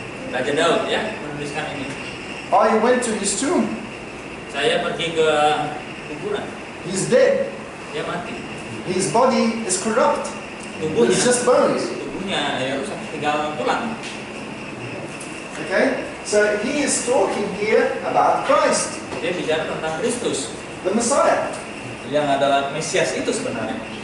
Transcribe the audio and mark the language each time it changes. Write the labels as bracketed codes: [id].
[id] Raja Daud ya menuliskan ini. [en] I went to his tomb. [id] Saya pergi ke kuburan. [en] He's dead. [id] Dia mati. [en] His body is corrupt. [id] Tubuhnya, [en] It's just bones. [id] tubuhnya ya rusak, tinggal tulang. [en] Okay? So he is talking here about Christ, [id] Dia bicara tentang Kristus [en] the Messiah. [id] yang adalah Mesias itu sebenarnya.